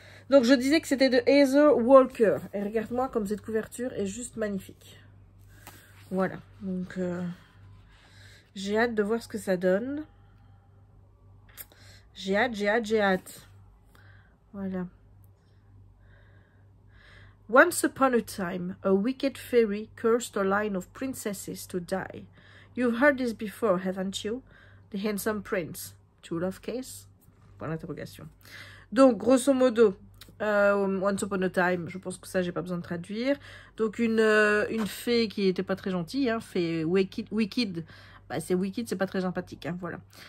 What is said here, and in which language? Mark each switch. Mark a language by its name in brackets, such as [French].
[French] Donc, je disais que c'était de Heather Walker. Et regarde-moi comme cette couverture est juste magnifique. Voilà. Donc, j'ai hâte de voir ce que ça donne. J'ai hâte, j'ai hâte, j'ai hâte. Voilà. [English] Once upon a time, a wicked fairy cursed a line of princesses to die. You've heard this before, haven't you? The handsome prince. True love case? [French] Point d'interrogation. Donc, grosso modo, [English] Once upon a time, [French] je pense que ça, j'ai pas besoin de traduire. Donc, une fée qui était pas très gentille, hein, fée wicked. Bah, c'est wicked, c'est pas très sympathique, hein, voilà.